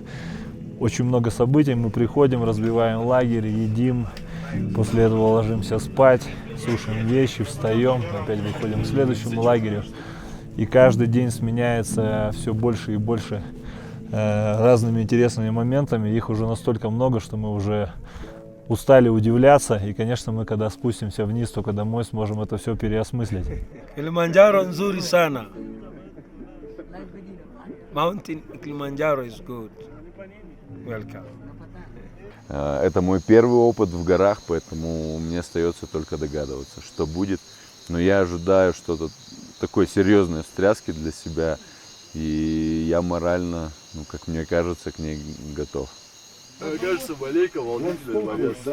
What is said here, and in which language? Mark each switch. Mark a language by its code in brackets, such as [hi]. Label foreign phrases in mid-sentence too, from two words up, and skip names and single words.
[ru] Очень много событий, мы приходим, разбиваем лагерь, едим, после этого ложимся спать, сушим вещи, встаем, опять выходим к следующему лагерю. И каждый день сменяется все больше и больше разными интересными моментами. Их уже настолько много, что мы уже устали удивляться. И, конечно, мы, когда спустимся вниз, только домой сможем это все переосмыслить. [sw] Kilimanjaro nzuri sana. [en] Mountain Kilimanjaro is good. Welcome. [ru] Это мой первый опыт в горах, поэтому мне остается только догадываться, что будет. Но я ожидаю что-то такой серьезной встряски для себя, и я морально, ну, как мне кажется, к ней готов. Мне кажется, маленько волнительный момент.